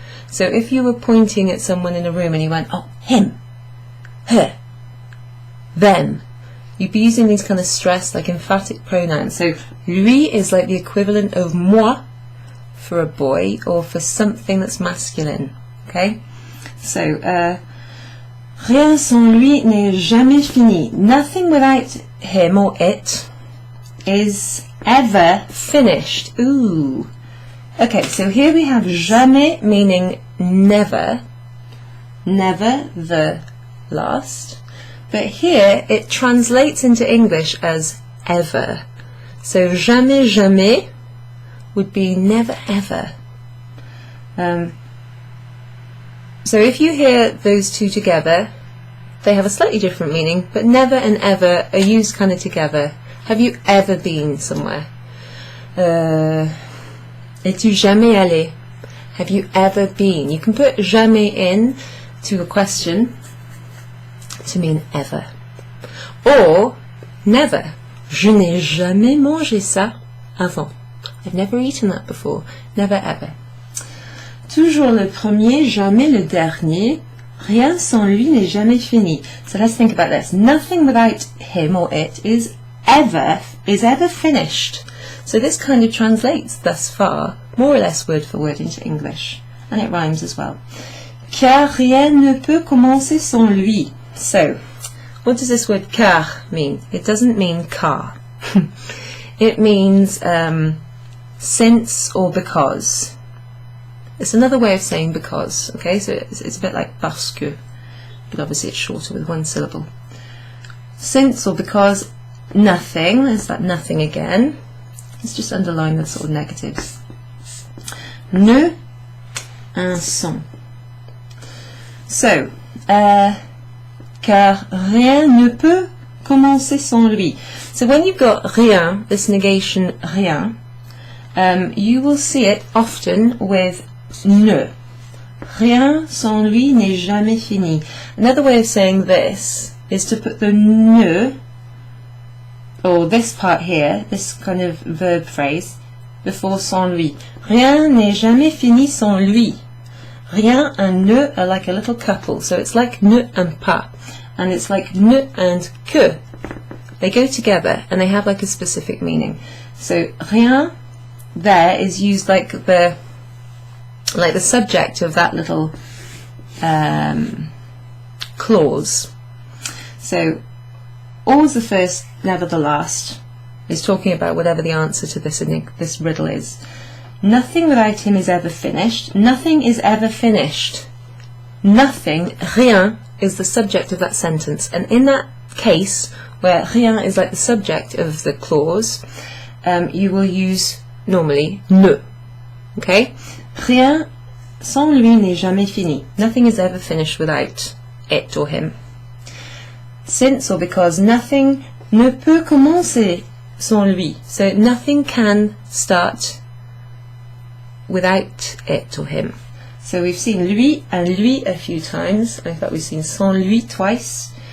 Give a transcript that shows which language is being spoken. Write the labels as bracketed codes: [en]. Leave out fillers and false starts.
[en] So if you were pointing at someone in a room and you went, oh, him, her, them, you'd be using these kind of stressed, like emphatic pronouns. So lui is like the equivalent of moi for a boy or for something that's masculine. Okay? [fr] So, rien sans lui n'est jamais fini. [en] Nothing without him or it is ever finished. Ooh. Okay, so here we have jamais meaning never, never the last. But here it translates into English as ever. So jamais, jamais would be never, ever. So if you hear those two together, they have a slightly different meaning, but never and ever are used kind of together. Have you ever been somewhere? [fr] Es-tu jamais allé? [en] Have you ever been? You can put jamais in to a question to mean ever. Or never. [fr] Je n'ai jamais mangé ça avant. [en] I've never eaten that before. Never ever. [fr] Toujours le premier, jamais le dernier. Rien sans lui n'est jamais fini. [en] So let's think about this. Nothing without him or it is ever finished. So this kind of translates thus far, more or less word for word into English. And it rhymes as well. [fr] Car rien ne peut commencer sans lui. [en] So, what does this word car mean? It doesn't mean car. It means since or because. It's another way of saying because, okay? So it's a bit like parce que, but obviously it's shorter with one syllable. Since or because nothing, there's that nothing again. Let's just underline the sort of negatives. [fr] Ne, un sans. So, car rien ne peut commencer sans lui. [en] So when you've got rien, this negation rien, you will see it often with ne. [fr] Rien sans lui n'est jamais fini. [en] Another way of saying this is to put the ne, or this part here, this kind of verb phrase, before sans lui. [fr] Rien n'est jamais fini sans lui. [en] Rien and ne are like a little couple, so it's like ne and pas, and it's like ne and que. They go together and they have like a specific meaning. So rien there is used like the subject of that little clause. So always the first, never the last is talking about whatever the answer to this riddle is. Nothing without him is ever finished. Nothing is ever finished. Nothing, rien, is the subject of that sentence. And in that case, where rien is like the subject of the clause, you will use normally ne. Okay? [fr] Rien sans lui n'est jamais fini. [en] Nothing is ever finished without it or him. Since or because nothing [fr] ne peut commencer sans lui. [en] So nothing can start without it or him. So we've seen lui and lui a few times. In fact, we've seen sans lui twice.